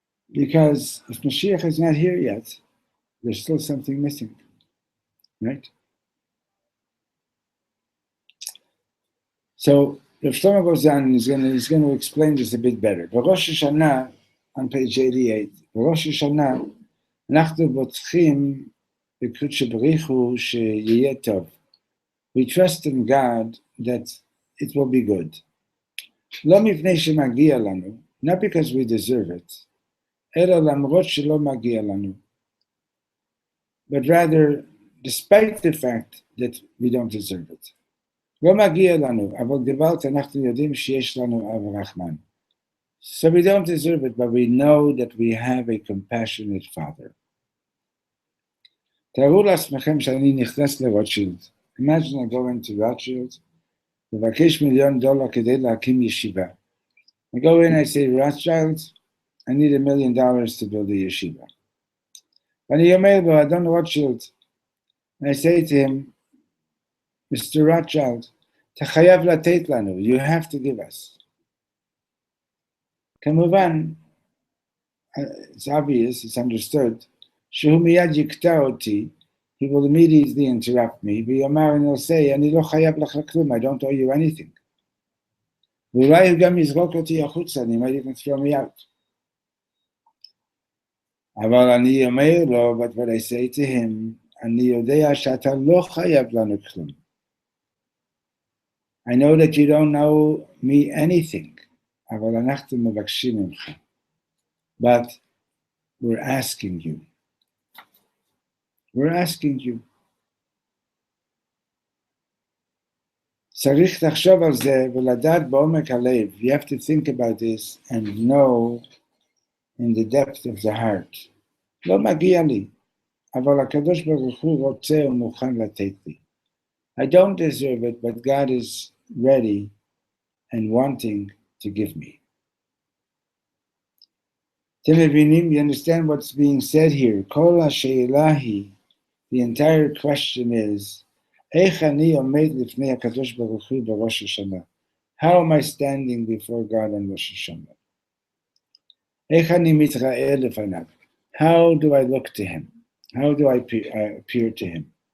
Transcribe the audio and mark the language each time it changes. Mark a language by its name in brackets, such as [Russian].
[English] Because if Mashiach is not here yet, there's still something missing, right? So Reb Shlomo goes on and he's going to explain this a bit better. Rosh Hashanah, on page 88, Rosh Hashanah, [Hebrew] אנחנו בוטחים בקודשא בריך הוא שיהיה טוב. [English] We trust in God that it will be good. [Hebrew] לא מפני שמגיע לנו, [English] not because we deserve it, [Hebrew] אלא למרות שלא מגיע לנו. [English] But rather, despite the fact that we don't deserve it. [Hebrew] לא מגיע לנו, אבל גוואלד אנחנו יודעים שיש לנו אב רחמן. [English] So we don't deserve it, but we know that we have a compassionate father. [Hebrew] תארו לעצמכם שאני נכנס לרוטשילד. [English] Imagine I go into Rothschild, [Hebrew] לבקש $1,000,000 כדי להקים ישיבה. [English] I go in, I say, Rothschild, I need $1 million to build a yeshiva. [Hebrew] ואני אומר לו, אדון רוטשילד, [English] and I say to him, Mr. Rothschild, [Hebrew] אתה חייב לתת לנו, [English] you have to give us. [Hebrew] כמובן, [English] it's obvious, it's understood, [Hebrew] שהוא מיד יקטע אותי, [English] he will immediately interrupt me, [Hebrew] ויאמר, [English] and he'll say, [Hebrew] אני לא חייב לך כלום, [English] I don't owe you anything. [Hebrew] ואולי הוא גם יזרוק אותי החוצה, [English] he might even throw me out. [Hebrew] אבל אני אומר לו, [English] but what I say to him, [Hebrew] אני יודע שאתה לא חייב לנו כלום. [English] I know that you don't know me anything, [Hebrew] אבל אנחנו מבקשים ממך. [English] But we're asking you. We're asking you. [Hebrew] צריך לחשוב על זה ולדעת בעומק הלב. [English] You have to think about this and know in the depth of the heart. [Hebrew] לא מגיע לי, אבל הקדוש ברוך הוא רוצה ומוכן לתת לי. [English] I don't deserve it, but God is ready and wanting to give me. [Hebrew] אתם מבינים? [English] You understand what's being said here? [Hebrew] כל השאלה היא, [English] the entire question is, [Hebrew] איך אני עומד לפני הקדוש ברוך הוא בראש השנה? [English] How am I standing before God on Rosh Hashanah? [Hebrew] איך אני מתראה לפניו? [English] how do I look to him? How do I appear to him?